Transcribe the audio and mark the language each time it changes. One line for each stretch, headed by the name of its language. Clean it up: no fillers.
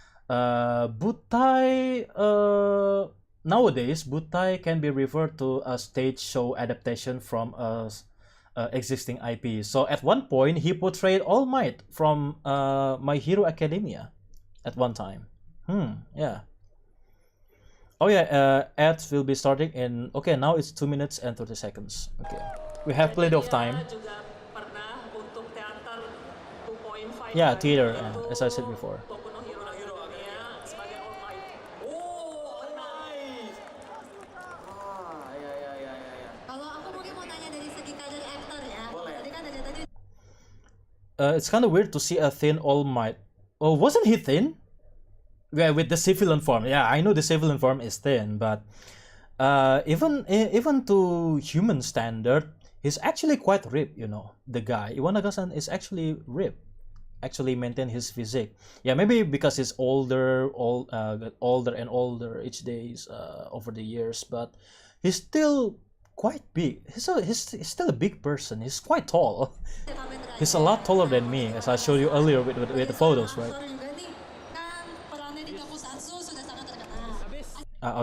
English: Butai, nowadays, Butai can be referred to a stage show adaptation from a existing IP. So at one point, he portrayed All Might from My Hero Academia at one time. Yeah. Oh yeah, ads will be starting in... Okay, now it's 2 minutes and 30 seconds. Okay. We have plenty of time.
Indonesian: Dia juga pernah untuk teater 2.5.
English: Yeah, theater, as I said before.
Indonesian: Toku no Hero Academia sebagai All Might.
English: Oh, All Might.
Indonesian: Ya. Kalau aku mungkin mau nanya dari segi karir aktor ya. Boleh. Tadi kan ada tadi
English: It's kind of weird to see a thin All Might. Oh, wasn't he thin? Yeah, with the civilian form. Yeah, I know the civilian form is thin, but even to human standard, he's actually quite ripped. You know, the guy Iwanaga-san is actually ripped. Actually maintain his physique. Yeah, maybe because he's older and older each days over the years, but he's still quite big. He's still a big person. He's quite tall. Kamen Rider. He's a lot taller than me, as I showed you earlier with the photos, right?
Indonesian: Aktor juga nih. Kan perannya di tokusatsu sudah sangat terkenal.